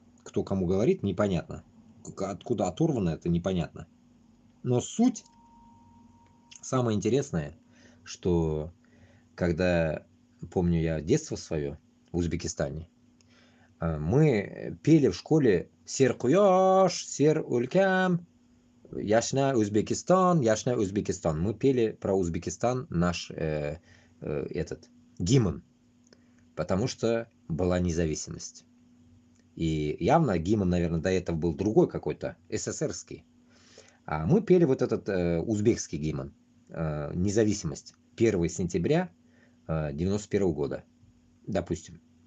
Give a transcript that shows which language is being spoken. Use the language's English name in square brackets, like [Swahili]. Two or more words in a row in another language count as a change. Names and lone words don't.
[Russian] Кто кому говорит, непонятно. Откуда оторвано, это непонятно. Но суть, самое интересное, что когда, помню я детство свое в Узбекистане, мы пели в школе [Uzbek] «Сер куяш, сер улькам, яшна Узбекистан, яшна Узбекистан». [Russian] Мы пели про Узбекистан наш этот гимн, потому что была независимость. И явно гимн, наверное, до этого был другой какой-то, СССРский. А мы пели вот этот узбекский гимн, независимость, 1 сентября 91 года, допустим.